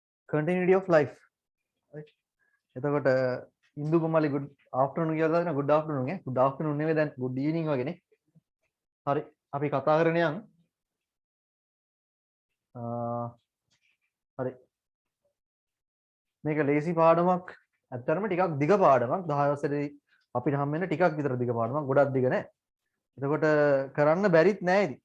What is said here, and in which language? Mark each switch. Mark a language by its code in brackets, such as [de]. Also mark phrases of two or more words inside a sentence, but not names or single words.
[en] continuity of life. right? [si] එතකොට ඉන්දු කුමලි [en] good afternoon [si] කියලා දාන [en] good afternoon [si] නේ [en] good afternoon [si] නෙවෙයි දැන් [en] good evening [si] වගේනේ. හරි අපි කතා කරගෙන යන්. හරි මේක ලේසි පාඩමක් ඇත්තටම ටිකක් දිග පාඩමක් 10 වසරේ අපිට හම් වෙන ටිකක් විතර දිග පාඩමක් ගොඩක් දිග නෑ. එතකොට කරන්න බැරිත් නෑ ඉතින්.